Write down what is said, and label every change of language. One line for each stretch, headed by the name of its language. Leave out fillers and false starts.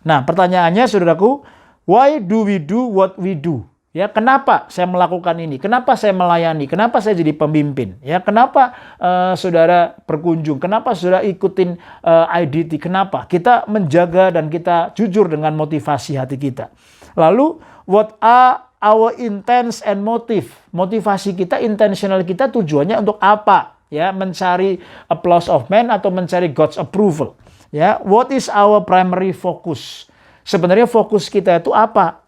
Indonesian: Nah, pertanyaannya saudaraku,
English: why do we do what we do?
Indonesian: Ya, kenapa saya melakukan ini? Kenapa saya melayani? Kenapa saya jadi pemimpin? Ya, kenapa saudara berkunjung? Kenapa saudara ikutin IDT? Kenapa? Kita menjaga dan kita jujur dengan motivasi hati kita.
English: Lalu, what are our intents and motive?
Indonesian: Motivasi kita, intentional kita tujuannya untuk apa? Ya, mencari
English: applause of men
Indonesian: atau mencari
English: God's approval. Ya, what is our primary focus?
Indonesian: Sebenarnya fokus kita itu apa?